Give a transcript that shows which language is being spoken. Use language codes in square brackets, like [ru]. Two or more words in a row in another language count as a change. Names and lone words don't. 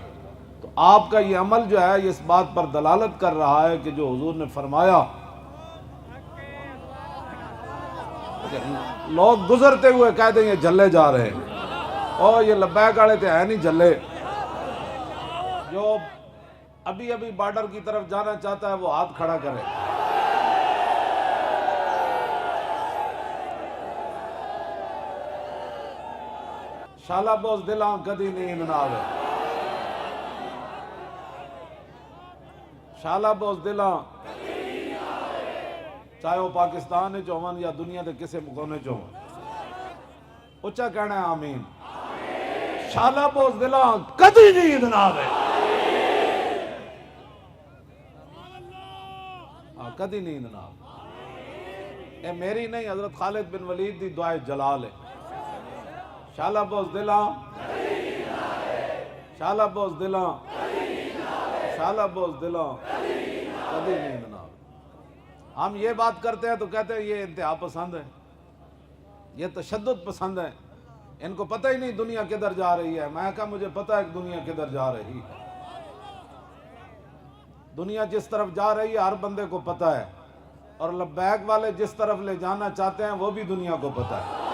[ur] تو آپ کا یہ عمل جو ہے یہ اس بات پر دلالت کر رہا ہے کہ جو حضور نے فرمایا، لوگ گزرتے ہوئے کہہ دیں یہ جلے جا رہے ہیں، اور یہ لبیک والے تھے ہیں نہیں جلے۔ جو ابھی ابھی بارڈر کی طرف جانا چاہتا ہے وہ ہاتھ کھڑا کرے۔ [pa] شالا بوز دلاں کدی نیند نہ آوے، شالا بوز دلاں [ur] چاہے وہ پاکستان ہے چون یا دنیا کے کسی کونے چون، اچھا کہنا ہے آمین۔ [pa] شالا بوز دلاں کدی نیند نہ آوے، کدی نیند نہ آوے۔ اے میری نہیں، حضرت خالد بن ولید دی دعائے جلال ہے۔ شالا بوز دلاں، شالا بوز دلاں، شالا بوز دلاں کدی نیند نہ آوے۔ [ur] ہم یہ بات کرتے ہیں تو کہتے ہیں یہ انتہا پسند ہے، یہ تشدد پسند ہے، ان کو پتہ ہی نہیں دنیا کدھر جا رہی ہے۔ میں کہا مجھے پتہ ہے کہ دنیا کدھر جا رہی ہے، دنیا جس طرف جا رہی ہے ہر بندے کو پتہ ہے، اور لبیک والے جس طرف لے جانا چاہتے ہیں وہ بھی دنیا کو پتہ ہے۔